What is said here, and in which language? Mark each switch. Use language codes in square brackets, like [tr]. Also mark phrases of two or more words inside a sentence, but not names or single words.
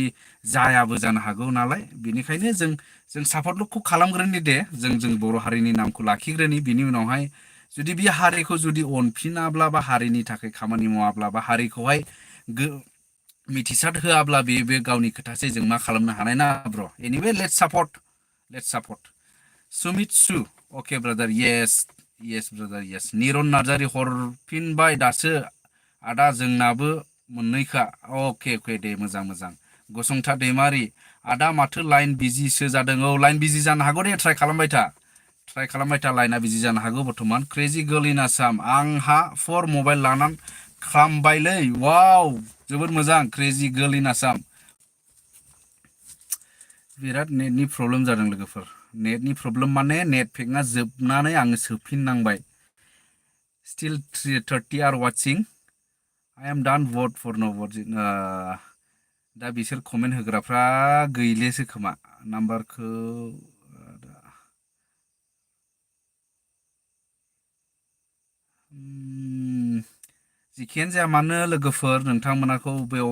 [brx] जायाबो जानो हागौ नालाय बेनिखायनो जों सापर्टखौ खालामग्रोनि दे जों बर' हारिनि नामखौ लाखिग्रोनि बिनि उनावहाय जुदि बे हारिखौ जुदि अनफिनाब्ला बा हारिनि थाखाय खामानि मावाब्ला बा हारिखौहाय मिथिसार होआब्ला बे गावनि खोथासै जों मा खालामनो हानाय ना ब्र [en] anyway let's [brx] सापर्ट सुमित सु [en] okay brother yes brother yes [brx] निरन नार्जारी हरफिनबाय दासो आदा जोंनाबो मोननैखा अके दे मोजां गसंथा दैमारि आदा माथो लाइन बिजिसो जादों लाइन बिजि जानो हागौ दे ट्राइ खालामबाय था लाइना बिजि जानो हागौ बर्थमान क्रेजी गर्ल इन आसाम आंहा 4 मबाइल लानानै खामबायलै वाव जोबोद मोजां क्रेजी गर्ल इन आसाम बिराद नेटनि प्रब्लेम जादों लोगोफोर नेटनि प्रब्लेम माने नेट पेकआ जोबनानै आङो सोफिननांबाय [en] still 30 are watching I am done vote for Nabajit [brx] दा बिसोर कमेन्ट होग्राफ्रा गैलेसो खोमा नाम्बारखौ जिखियानो जाया मानो लोगोफोर नोंथांमोनाखौ बेयाव